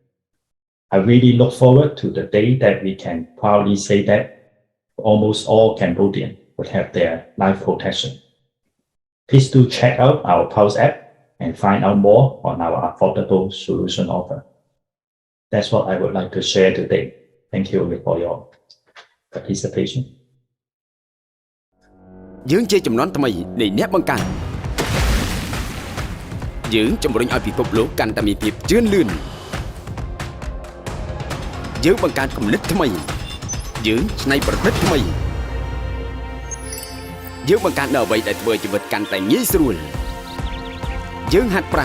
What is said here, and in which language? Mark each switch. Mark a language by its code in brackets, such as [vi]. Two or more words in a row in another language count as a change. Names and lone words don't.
[en] I really look forward to the day that we can proudly say that almost all Cambodians would have their life protection. Please do check out our Pulse app and find out more on our affordable solution offer. That's what I would like to share today. Thank you for your participation. [km] យើងជាចំនួនថ្មីនៃអ្នកបង្កើតយើងជំរុញឲ្យពិភពលោកកាន់តែមានភាពជឿនលឿនយើងបង្កើតគំនិតថ្មីយើងច្នៃប្រឌិតថ្មីយើងបង្កើតនៅអ្វីដែលធ្វើជីវិតកាន់តែងាយស្រួលយើងហាត់ប្រា